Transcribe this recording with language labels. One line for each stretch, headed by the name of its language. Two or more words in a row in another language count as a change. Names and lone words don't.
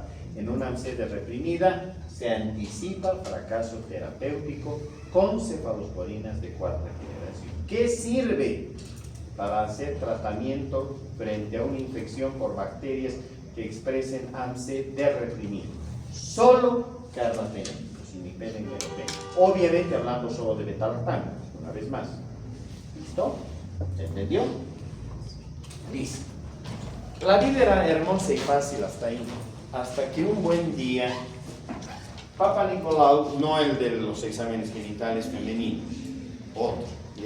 Spanish: En una AMSE reprimida se anticipa el fracaso terapéutico con cefalosporinas de cuarta generación. ¿Qué sirve para hacer tratamiento frente a una infección por bacterias que expresen AMSE reprimido? Solo carbapenémicos, imipenem, meropenem. Obviamente hablando solo de betalactam, una vez más. ¿Listo? ¿Se entendió? Listo. La vida era hermosa y fácil hasta ahí. Hasta que un buen día, Papa Nicolau, no el de los exámenes genitales femeninos, otro, ¿ya?